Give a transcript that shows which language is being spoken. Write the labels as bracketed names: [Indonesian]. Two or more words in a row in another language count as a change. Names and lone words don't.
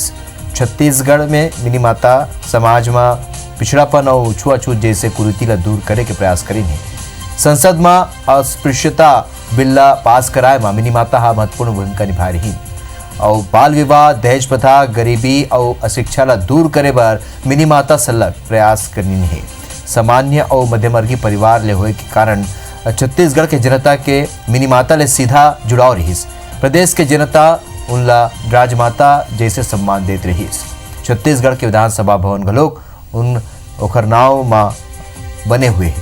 [Chhattisgarhi] छत्तीसगढ़ में मिनी माता समाज में पिछड़ापन और छुआछूत जैसे कुरीति ला दूर करे के प्रयास करी है। संसद में अस्पृश्यता बिल्ला पास कराए में मिनी माता हा महत्वपूर्ण भूमिका निभा रही और बाल विवाह, दहेज प्रथा, गरीबी और अशिक्षा ला दूर करे बर मिनी माता सलग प्रयास करनी है। सामान्य और मध्यमवर्गीय परिवार ले होए के कारण छत्तीसगढ़ के जनता के मिनी माता ले सीधा जुड़ाव रही। प्रदेश के जनता उनला राजमाता जैसे सम्मान देते रही। छत्तीसगढ़ के विधानसभा भवन घलोक उन ओखर नाव में बने हुए हैं।